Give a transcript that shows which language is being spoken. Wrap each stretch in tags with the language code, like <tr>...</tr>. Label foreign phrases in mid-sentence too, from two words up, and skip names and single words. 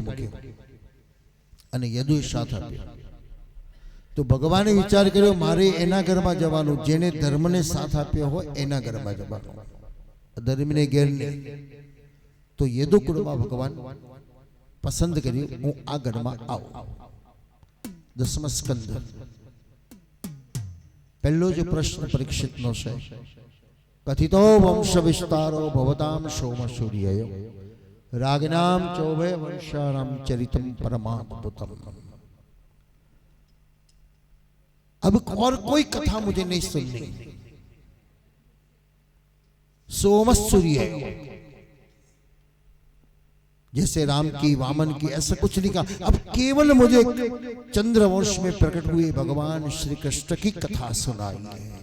<gu>મૂક્યો અને યદુએ સાથ આપ્યો તો ભગવાને વિચાર કર્યો મારે એના ઘરમાં જવાનું જેને ધર્મને સાથ આપ્યો હોય એના ઘરમાં જવાનું ધર્મને ઘેર નહીં તો યદુ કુળમાં ભગવાન પસંદ કર્યું હું આ ઘરમાં આવું દસમ સ્કંદ પહેલો જ પ્રશ્ન પરીક્ષિતનો છે</gu> <sa>कथितो वंश विस्तारो भवताम सोम सूर्य रागनाम चौभे वंशाराम चरितम परमाद्भुतम।</sa> <hi>अब और कोई कथा मुझे नहीं सुननी। सोम सूर्य जैसे राम की वामन की ऐसा कुछ नहीं कहा। अब केवल मुझे चंद्रवंश में प्रकट हुए भगवान श्री कृष्ण की कथा सुनाई है।</hi>